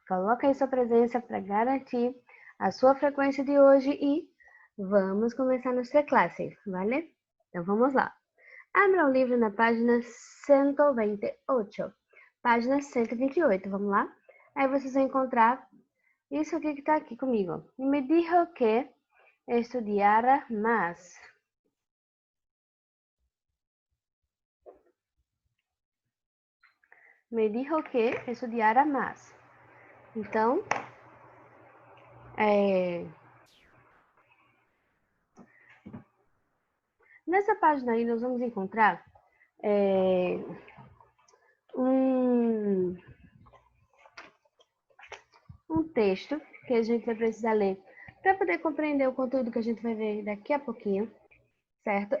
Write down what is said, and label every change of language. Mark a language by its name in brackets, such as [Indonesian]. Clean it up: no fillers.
[Portuguese] Coloca aí sua presença para garantir a sua frequência de hoje e vamos começar nossa classe, vale? Então vamos lá. Abra o livro na página 128. Página 128, vamos lá? Aí vocês vão encontrar isso aqui que está aqui comigo. [Spanish] Me dijo que estudiara más. Me dijo que estudiara más. [Portuguese] Então, nessa página aí nós vamos encontrar um, um texto que a gente vai precisar ler para poder compreender o conteúdo que a gente vai ver daqui a pouquinho, certo?